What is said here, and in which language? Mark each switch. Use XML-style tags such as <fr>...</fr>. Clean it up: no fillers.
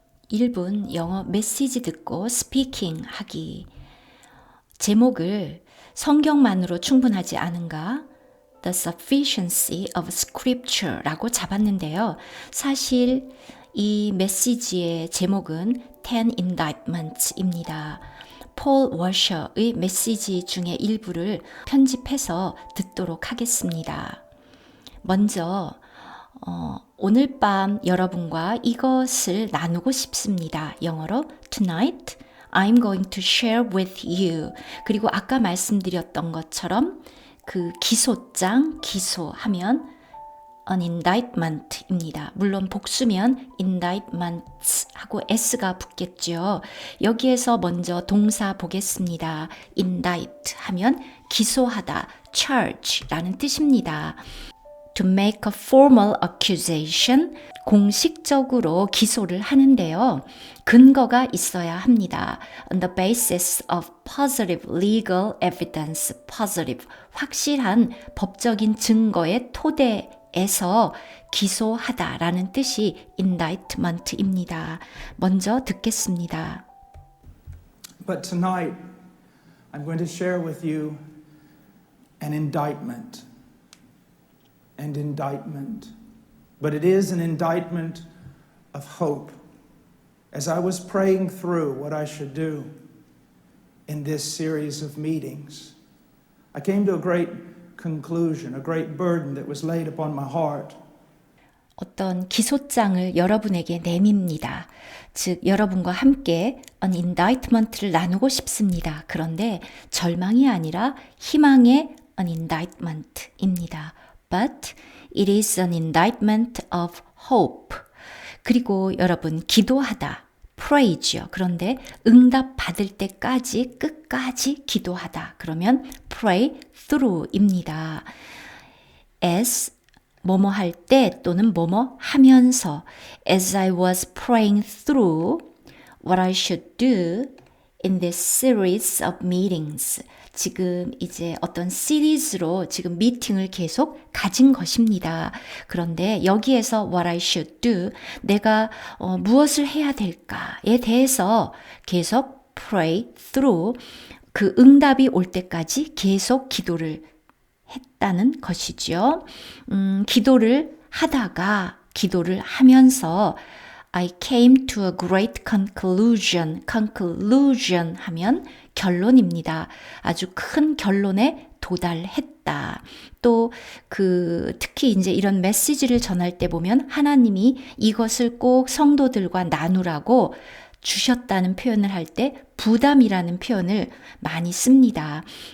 <ko>1분 영어 메시지 듣고 스피킹 하기. 제목을 성경만으로 충분하지 않은가?</ko> <en>The sufficiency of scripture라고</en> <ko>잡았는데요. 사실 이 메시지의 제목은 10 indictments입니다. 폴 워셔의 메시지 중에 일부를 편집해서 듣도록 하겠습니다. 먼저 오늘 밤 여러분과 이것을 나누고 싶습니다. 영어로</ko> <en>Tonight I'm going to share with you.</en> <ko>그리고 아까 말씀드렸던 것처럼 그 기소장, 기소하면 an indictment입니다. 물론 복수면 indictments 하고 s가 붙겠죠. 여기에서 먼저 동사 보겠습니다. indict 하면 기소하다, charge라는 뜻입니다.</ko> <en>To make a formal accusation,</en> <ko>공식적으로 기소를 하는데요. 근거가 있어야 합니다.</ko> <en>On the basis of positive legal evidence, positive,</en> <ko>확실한 법적인 증거의 토대에서 기소하다라는 뜻이 indictment입니다. 먼저 듣겠습니다.</ko> <en>But tonight, I'm going to share with you an indictment. And indictment. But it is an indictment of hope. As I was praying through what I should do in this series of meetings, I came to a great conclusion, a great burden that was laid upon my heart.</en> <ko>어떤 기소장을 여러분에게 내밉니다. 즉 여러분과 함께 an indictment를 나누고 싶습니다. 그런데 절망이 아니라 희망의 an indictment입니다.</ko> <en>But it is an indictment of hope.</en> <ko>그리고 여러분 기도하다, pray죠. 그런데 응답 받을 때까지 끝까지 기도하다. 그러면 pray through입니다.</ko> <en>as</en> <ko>뭐뭐 할 때 또는 뭐뭐 하면서</ko> <en>as I was praying through what I should do in this series of meetings.</en> <ko>지금 이제 어떤 시리즈로 지금 미팅을 계속 가진 것입니다. 그런데 여기에서</ko> <en>what I should do,</en> <ko>내가 무엇을 해야 될까에 대해서 계속 pray through, 그 응답이 올 때까지 계속 기도를 했다는 것이죠. 기도를 하다가 기도를 하면서</ko> <en>I came to a great conclusion.</en> <ko>conclusion 하면 결론입니다. 아주 큰 결론에 도달했다. 또 특히 이제 이런 메시지를 전할 때 보면 하나님이 이것을 꼭 성도들과 나누라고 주셨다는 표현을 할 때 부담이라는 표현을 많이 씁니다.</ko>